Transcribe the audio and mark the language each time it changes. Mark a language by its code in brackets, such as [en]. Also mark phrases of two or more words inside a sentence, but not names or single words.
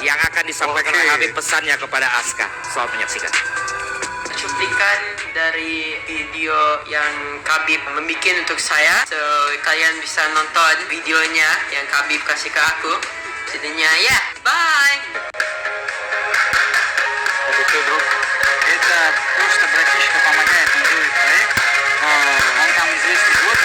[id] Yang akan disampaikan Oke. oleh Habib pesannya kepada Aska. Selamat menyaksikan. Cuplikan dari video yang Khabib membuat untuk saya, so kalian bisa nonton videonya yang Khabib kasih ke aku. Jadinya ya, bye. [ru] Это просто братишка помогает, он делает проект. Он там известный блогер.